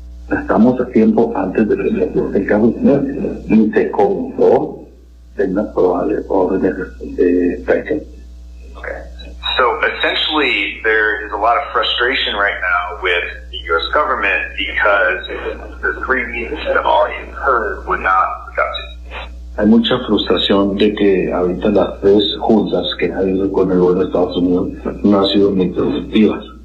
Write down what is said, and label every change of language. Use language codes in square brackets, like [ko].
[es] Estamos a tiempo antes de presentar el caso, señor. Ni se contó de una probable orden de traición. [en] So essentially, there is a lot of frustration right now with the U.S. government because the three meetings that have already occurred were not productive. [es] Hay mucha frustración de que ahorita las tres juntas que ha habido con el gobierno de Estados Unidos no han sido muy productivas.